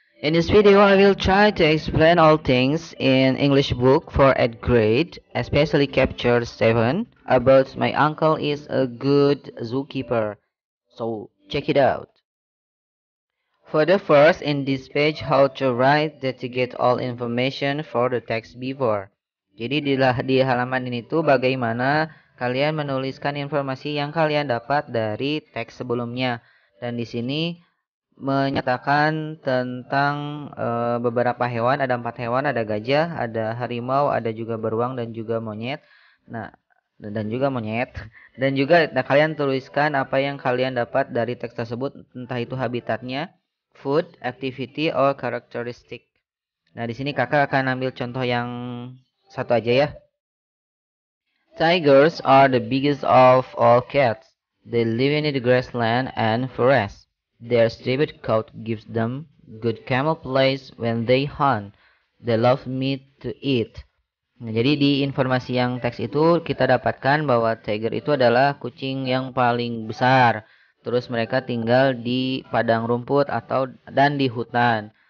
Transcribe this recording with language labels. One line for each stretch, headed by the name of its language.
English: In this video, I will try to explain all things in English book for 8th grade, especially chapter 7 about my uncle is a good zookeeper. So check it out. For the first in this page, how to write that to get all information for the text before.
Indonesian: Jadi di halaman ini tuh bagaimana kalian menuliskan informasi yang kalian dapat dari teks sebelumnya. Dan di sini menyatakan tentang beberapa hewan, ada 4 hewan, ada gajah, ada harimau, ada juga beruang dan juga monyet. Nah, dan juga monyet. Dan juga kalian tuliskan apa yang kalian dapat dari teks tersebut, entah itu habitatnya,
English: food, activity, or characteristic.
Indonesian: Nah, di sini kakak akan ambil contoh yang satu aja ya.
English: Tigers are the biggest of all cats. They live in the grassland and forest. Their striped coat gives them good camouflage when they hunt. They love meat to eat.
Indonesian: Nah, jadi di informasi yang teks itu kita dapatkan bahwa tiger itu adalah kucing yang paling besar. Terus mereka tinggal di padang rumput dan di hutan.